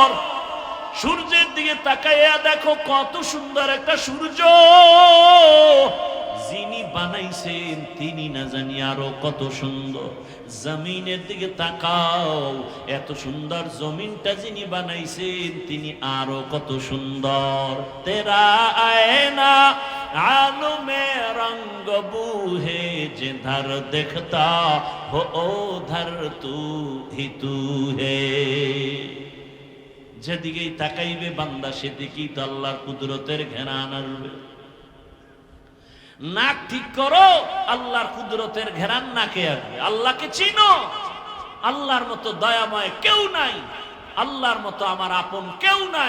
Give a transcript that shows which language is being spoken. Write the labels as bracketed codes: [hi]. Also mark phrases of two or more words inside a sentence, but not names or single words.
[bn] সূর্যের দিকে তাকাইয়া দেখো, কত সুন্দর একটা সূর্য। যিনি বানাইছেন, তিনি না জানি আরো কত সুন্দর। জমিনের দিকে তাকাও, এত সুন্দর জমিনটা যিনি বানাইছেন, তিনি আরো কত সুন্দর। [hi] तेरा आयना आलमे रंग बूहे जिधर देखता हो उधर तू ही तू है। [bn] যেদিকেই তাকাইবে বান্দা, সেদিকেই তো আল্লাহর কুদরতের ঘেরান আসবে। নাক ঠিক করো, আল্লাহর কুদরতের ঘেরান নাকে আসবে। আল্লাহকে চিনো, আল্লাহর মতো দয়াময় কেউ নাই, আল্লাহর মতো আমার আপন কেউ নাই।